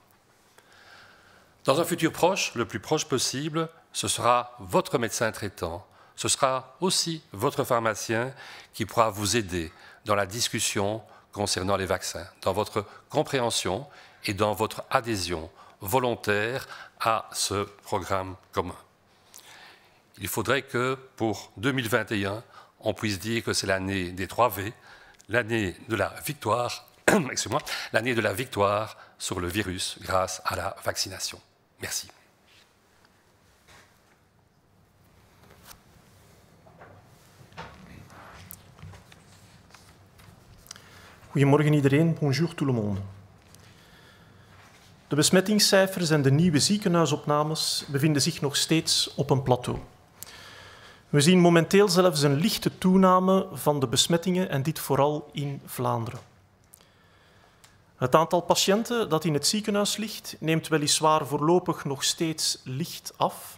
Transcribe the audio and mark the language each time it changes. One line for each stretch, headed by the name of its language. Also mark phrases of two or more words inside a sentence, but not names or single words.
French: Dans un futur proche, le plus proche possible, ce sera votre médecin traitant, ce sera aussi votre pharmacien qui pourra vous aider dans la discussion concernant les vaccins, dans votre compréhension et dans votre adhésion volontaire à ce programme commun. Il faudrait que pour 2021, on puisse dire que c'est l'année des 3 V, l'année de la victoire, excusez-moi, l'année de la victoire sur le virus grâce à la vaccination. Merci.
Dutch: Goedemorgen iedereen,
French: bonjour tout le monde.
Dutch: De besmettingscijfers en de nieuwe ziekenhuisopnames bevinden zich nog steeds op een plateau. We zien momenteel zelfs een lichte toename van de besmettingen en dit vooral in Vlaanderen. Het aantal patiënten dat in het ziekenhuis ligt neemt weliswaar voorlopig nog steeds licht af.